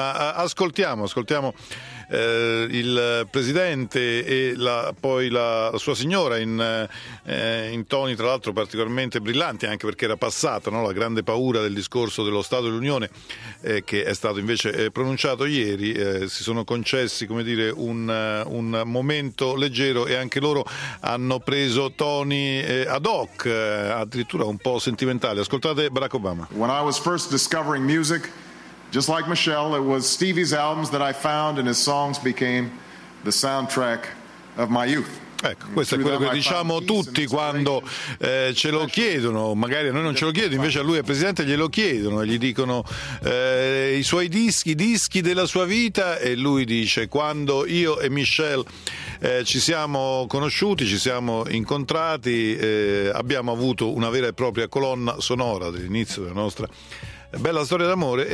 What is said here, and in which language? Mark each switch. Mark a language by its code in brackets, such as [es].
[it] Ma ascoltiamo il presidente e poi la sua signora in toni tra l'altro particolarmente brillanti, anche perché era passata, no, la grande paura del discorso dello Stato dell'Unione, che è stato invece pronunciato ieri. Si sono concessi, come dire, un momento leggero, e anche loro hanno preso toni ad hoc, addirittura un po' sentimentali. Ascoltate Barack Obama. [en] When I was first discovering music, just like Michelle, it was Stevie's albums that I found, and his songs became the soundtrack of my youth. [it] Ecco, questo è quello che diciamo tutti quando ce lo chiedono. Magari a noi non ce lo chiedono, invece a lui, al presidente, glielo chiedono e gli dicono i suoi dischi della sua vita, e lui dice: quando io e Michelle ci siamo conosciuti, ci siamo incontrati, abbiamo avuto una vera e propria colonna sonora dell'inizio della nostra bella storia d'amore.